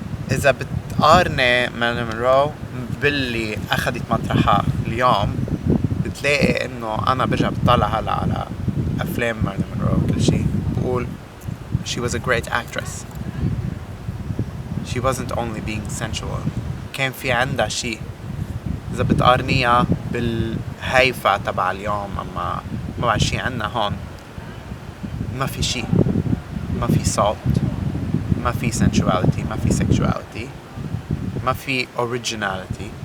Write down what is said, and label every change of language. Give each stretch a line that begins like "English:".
Arabic: إذا بتقارني مارلين مونرو باللي أخذت مطرحها اليوم بتلاقي إنه أنا برجع بطلع هلا على أفلام مارلين مونرو كل شيء بقول
English: she was a great actress. She wasn't only being sensual.
Arabic: كان في عندها شيء. إذا بتقارنيها بالهيفا تبع اليوم أما ما بعد شيء عنا هون ما في شيء، ما في صوت، ما في sensuality، ما في sexuality، ما في originality.